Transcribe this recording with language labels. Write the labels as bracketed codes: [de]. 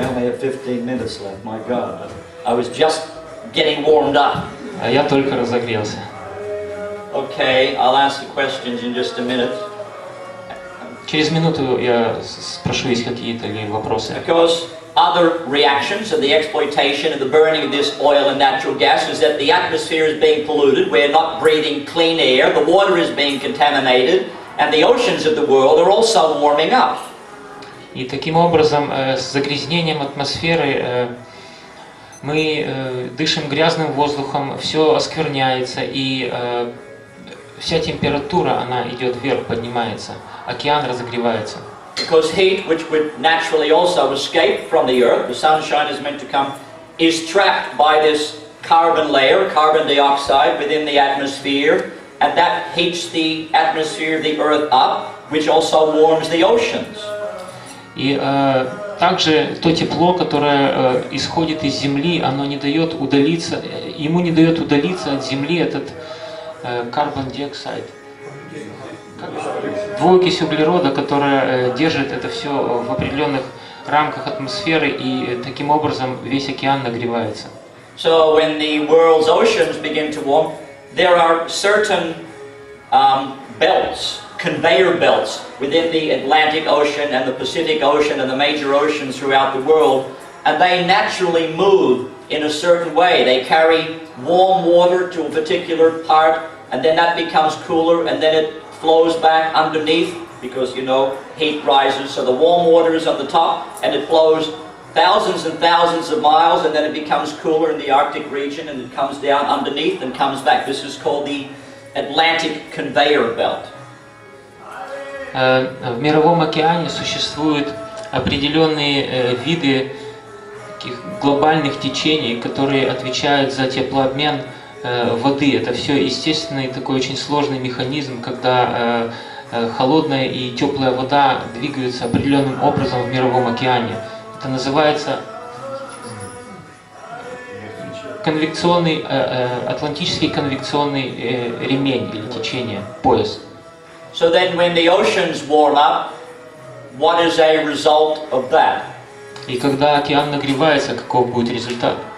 [en] I only have 15 minutes left, my God. I was just getting warmed up. [ru] А я только разогрелся. [en] Okay, I'll ask the questions in just a minute. [ru] Через минуту я спрошу, есть какие-то ли вопросы. [en] Because other reactions of the exploitation and the burning of this oil and natural gas is that the atmosphere is being polluted, we're not breathing clean air, the water is being contaminated, and the oceans of the world are also warming up. [ru] И таким образом, с загрязнением атмосферы мы дышим грязным воздухом, все оскверняется, и вся температура, она идет вверх, поднимается, океан разогревается. [en] Because heat, which would naturally also escape from the earth, the sunshine is meant to come, is trapped by this carbon layer, carbon dioxide within the atmosphere, and that heats the atmosphere of the earth up, which also warms the oceans. [ru] И также то тепло, которое исходит из Земли, оно не дает удалиться, ему не дает удалиться от Земли этот carbon dioxide, двуокись углерода, которая держит это все в определенных рамках атмосферы, и таким образом весь океан нагревается. [en] So when the world's oceans begin to warm, there are certain belts, conveyor belts within the Atlantic Ocean and the Pacific Ocean and the major oceans throughout the world, and they naturally move in a certain way. They carry warm water to a particular part, and then that becomes cooler, and then it flows back underneath, because you know, heat rises, so the warm water is on the top, and it flows thousands and thousands of miles, and then it becomes cooler in the Arctic region, and it comes down underneath and comes back. This is called the Atlantic conveyor belt. [ru] В Мировом океане существуют определенные виды таких глобальных течений, которые отвечают за теплообмен воды. Это все естественный такой очень сложный механизм, когда холодная и теплая вода двигаются определенным образом в Мировом океане. Это называется конвекционный, атлантический конвекционный ремень или течение, пояс. [en] So then when the oceans warm up, what is a result of that? [ru] И когда океан нагревается, каков будет результат?